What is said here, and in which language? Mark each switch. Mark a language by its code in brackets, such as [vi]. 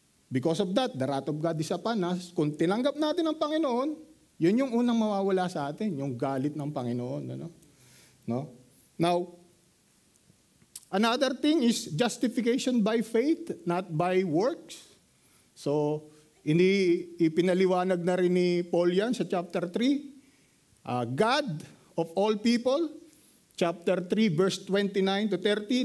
[en] Because of that, the wrath of God is upon us. [tl] Kung tinanggap natin ang Panginoon, yun yung unang mawawala sa atin, yung galit ng Panginoon. No? [en] Now, another thing is justification by faith, not by works. [tl] So, ipinaliwanag na rin ni Paul yan sa chapter 3. [en] God of all people, chapter 3, verse 29 to 30.